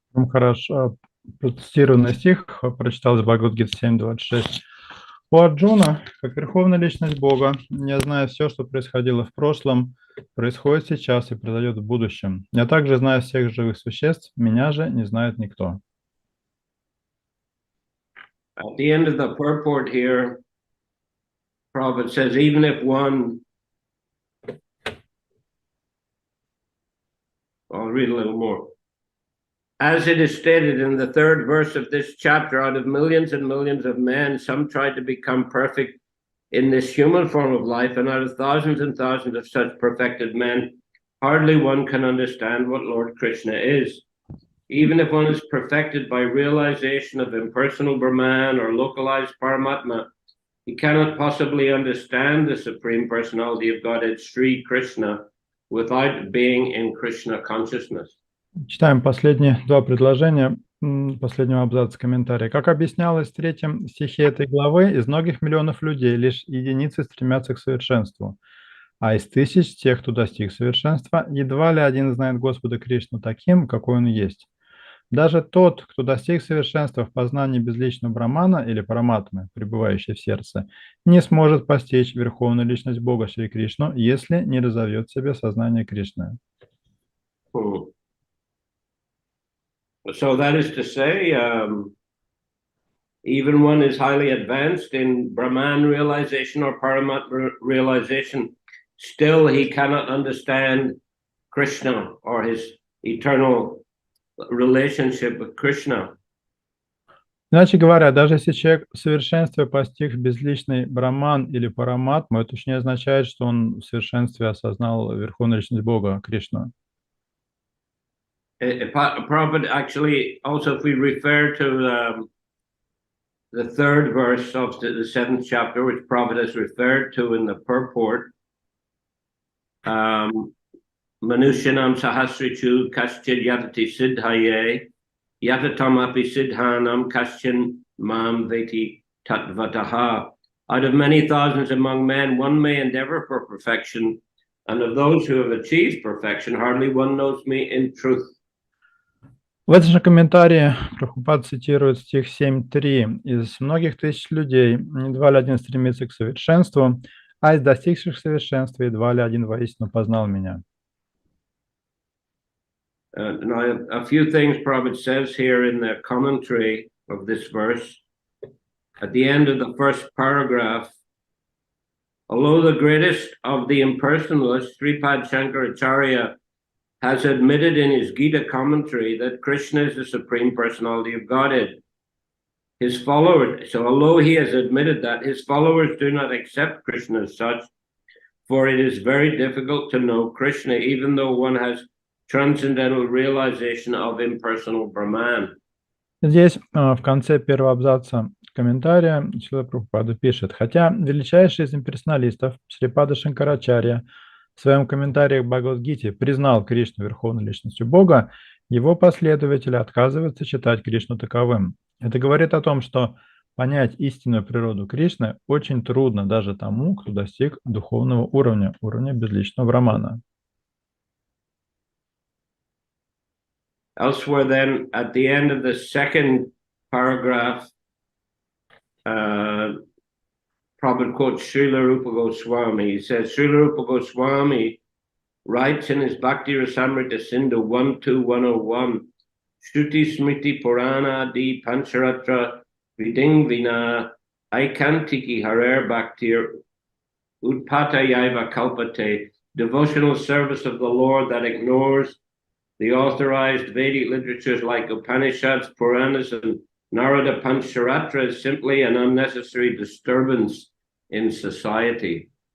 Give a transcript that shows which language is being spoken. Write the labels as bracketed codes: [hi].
[ru] Хорошо процитированный стих прочитал из Бхагавад-гиты 7.26. У Арджуна, как верховная личность Бога, я знаю все, что происходило в прошлом, происходит сейчас и произойдет в будущем. Я также знаю всех живых существ, меня же не знает никто. [en] At the end of the purport here, Prabhupada says, even if one, I'll read a little more. As it is stated in the third verse of this chapter, out of millions and millions of men, some tried to become perfect in this human form of life, and out of thousands and thousands of such perfected men, hardly one can understand what Lord Krishna is. Even if one is perfected by realization of impersonal Brahman or localized Paramatma, he cannot possibly understand the Supreme Personality of Godhead, Sri Krishna, without being in Krishna consciousness. [ru] Читаем последние два предложения последнего абзаца комментария. Как объяснялось в 3 стихе этой главы, из многих миллионов людей лишь единицы стремятся к совершенству, а из тысяч тех, кто достиг совершенства, едва ли один знает Господа Кришну таким, какой он есть. Даже тот, кто достиг совершенства в познании безличного Брамана или Параматмы, пребывающей в сердце, не сможет постичь верховную личность Бога Шри Кришну, если не разовьет в себе сознание Кришны. [en] So that is to say, even one is highly advanced in Brahman realization or Paramatma realization, still he cannot understand Krishna or his eternal relationship with Krishna. [ru] Иначе говоря, даже если человек в совершенстве постиг безличный Браман или Параматму, это уж не означает, что он в совершенстве осознал верховную личность Бога, Кришну. [en] Prabhupada actually, also if we refer to the 3rd verse of the 7th chapter, which Prabhupada has referred to in the purport, [sa] Manushanam Sahasrichu Kaschid Yatati Siddhaye Yatatam Api Siddhanam Kaschin Mam Veti Tatvataha. [en] Out of many thousands among men, one may endeavor for perfection, and of those who have achieved perfection, hardly one knows me in truth. [ru] В этом же комментарии Прабхупад цитирует стих 7.3. «Из многих тысяч людей едва ли один стремится к совершенству, а из достигших совершенства едва ли один воистину познал меня». [en] Now, a few things Prabhupada says here in the commentary of this verse. At the end of the first paragraph, although the greatest of the impersonalists, Sripad Shankaracharya, has admitted in his Gita commentary that Krishna is the Supreme Personality of Godhead. His followers, so although he has admitted that, his followers do not accept Krishna as such, for it is very difficult to know Krishna, even though one has transcendental realization of impersonal Brahman. [ru] Здесь в конце первого абзаца комментария Шрила Прабхупада пишет: «Хотя величайший из имперсоналистов Шрипада Шанкарачарья в своем комментарии к Бхагавад-гите признал Кришну верховной личностью Бога, его последователи отказываются считать Кришну таковым. Это говорит о том, что понять истинную природу Кришны очень трудно даже тому, кто достиг духовного уровня безличного Брамана». [en] Elsewhere then, at the end of the second paragraph, Prabhupada quotes Srila Rupa Goswami. He says, Srila Rupa Goswami writes in his Bhakti Rasamrita Sindhu 1.2.101, [sa] Shruti Smriti Purana Di Pancharatra Viding Vina Aikantiki Harer Bhaktir Utpata Yaiva Kalpate, [en] devotional service of the Lord that ignores the authorized Vedic literatures like Upanishads, Puranas, and Narada Pancharatra is simply an unnecessary disturbance in society.